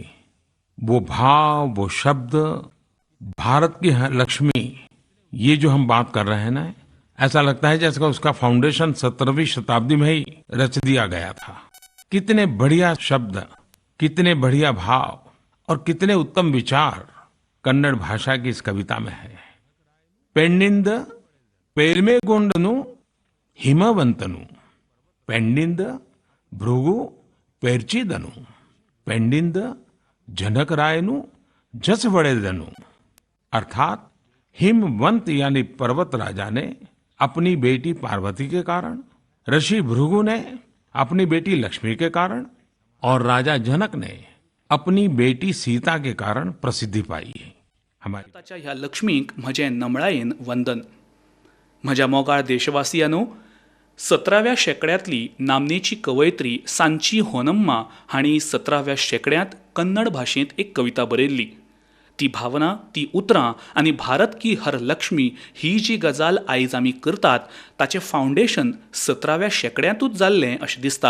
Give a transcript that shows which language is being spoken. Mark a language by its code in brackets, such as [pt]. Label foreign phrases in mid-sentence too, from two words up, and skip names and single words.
[hi] वो भाव, वो शब्द, भारत की लक्ष्मी, ये जो हम बात कर रहे हैं ना, ऐसा लगता है जैसे उसका फाउंडेशन 17वीं शताब्दी में ही रच दिया गया था। कितने बढ़िया शब्द, कितने बढ़िया भाव और कितने उत्तम विचार कन्नड़ भाषा की इस कविता में है। [kn] ಪೆಣ್ಣಿಂದ ಪೆರ್ಮೆಗೊಂಡನು ಹಿಮವಂತನು, ಪೆಣ್ಣಿಂದ ಭೃಗು ಪೆರ್ಚಿದನು, ಪೆಣ್ಣಿಂದ ಜನಕರಾಯನು ಜಸವಡೆದನು। [hi] अर्थात हिमवंत यानी पर्वत राजा ने अपनी बेटी पार्वती के कारण, ऋषि भृगु ने अपनी बेटी लक्ष्मी के कारण और राजा जनक ने अपनी बेटी सीता के कारण प्रसिद्धी पाई है। [kok] भारताच्या ह्या लक्ष्मीक म्हजें नमळायेन वंदन. म्हज्या मोगाळ देशवासियांनो, 17व्या शेंकड्यांतली नामनेची कवयित्री सांची होन्नम्मा हांणी 17व्या शेंकड्यांत कन्नड भाशेंत एक कविता बरयल्ली. ती भावना, ती उतरां आनी [hi] भारत की हर लक्ष्मी [kok] ही जी गजाल आयज आमी करतात ताचें फावंडेशन 17व्या शेंकड्यांतूच जाल्लें अशें दिसता.